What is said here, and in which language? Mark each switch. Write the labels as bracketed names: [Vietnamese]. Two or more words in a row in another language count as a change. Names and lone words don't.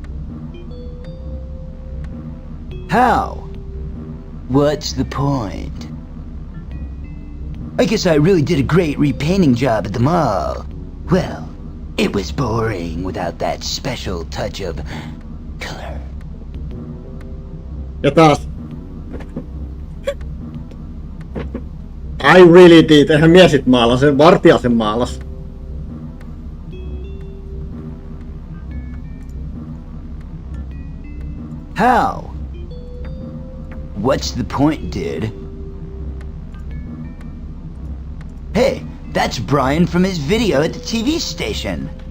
[English] How? What's the point? I guess I really did a great repainting job at the mall. Well, it was boring without that special touch of color. [Finnish] Ja taas. [English] I really did. [Finnish] Eihän mies sit maalas, se vartija sen maalas. [English] How? What's the point, dude? Hey, that's Brian from his video at the TV station.